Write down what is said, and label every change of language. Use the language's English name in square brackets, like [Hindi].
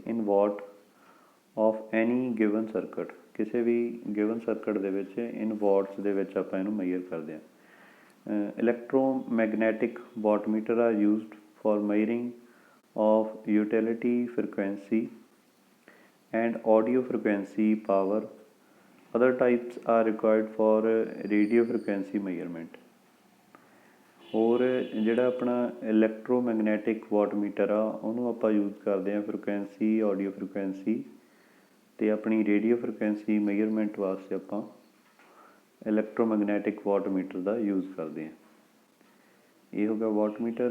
[English] in watt of any given circuit, [Punjabi] ਕਿਸੇ ਵੀ given circuit ਦੇ ਵਿੱਚ ਇਨ ਵਾਟਸ ਦੇ ਵਿੱਚ ਆਪਾਂ ਇਹਨੂੰ ਮੇਜਰ ਕਰਦੇ ਹਾਂ। [English] Electromagnetic wattmeter are used for measuring of utility frequency and audio frequency power. Other types are required for radio frequency measurement. [Punjabi] ਹੋਰ ਜਿਹੜਾ ਆਪਣਾ ਇਲੈਕਟ੍ਰੋਮੈਗਨੈਟਿਕ ਵਾਟਮੀਟਰ ਆ, ਉਹਨੂੰ ਆਪਾਂ ਯੂਜ਼ ਕਰਦੇ ਹਾਂ ਫ੍ਰੀਕੁਐਂਸੀ, ਆਡੀਓ ਫ੍ਰੀਕੁਐਂਸੀ ਅਤੇ ਆਪਣੀ ਰੇਡੀਓ ਫ੍ਰੀਕੁਐਂਸੀ ਮੇਜਰਮੈਂਟ ਵਾਸਤੇ ਆਪਾਂ ਇਲੈਕਟ੍ਰੋਮੈਗਨੈਟਿਕ ਵਾਟਮੀਟਰ ਦਾ ਯੂਜ਼ ਕਰਦੇ ਹਾਂ। ਇਹ ਹੋ ਗਿਆ ਵਾਟਮੀਟਰ।